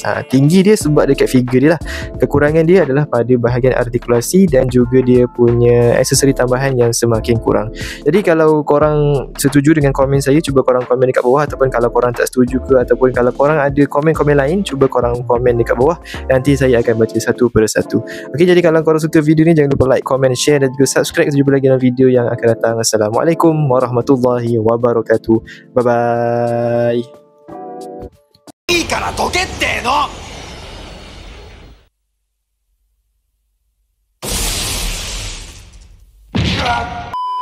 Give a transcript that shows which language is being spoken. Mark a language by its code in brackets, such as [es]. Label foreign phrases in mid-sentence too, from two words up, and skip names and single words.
[ms] Tinggi dia sebab dekat figure dia lah. Kekurangan dia adalah pada bahagian artikulasi dan juga dia punya aksesori tambahan yang semakin kurang. Jadi kalau korang setuju dengan komen saya, cuba korang komen dekat bawah, ataupun kalau korang tak setuju ke, ataupun kalau korang ada komen-komen lain, cuba korang komen dekat bawah. Nanti saya akan baca satu persatu. Okey, jadi kalau korang suka video ni, jangan lupa [en] like, comment, share [ms] dan juga subscribe. Kita jumpa lagi dalam video yang akan datang. [ar] السلام عليكم ورحمة الله وبركاته. [en] Bye bye. [ja] いいからどけっての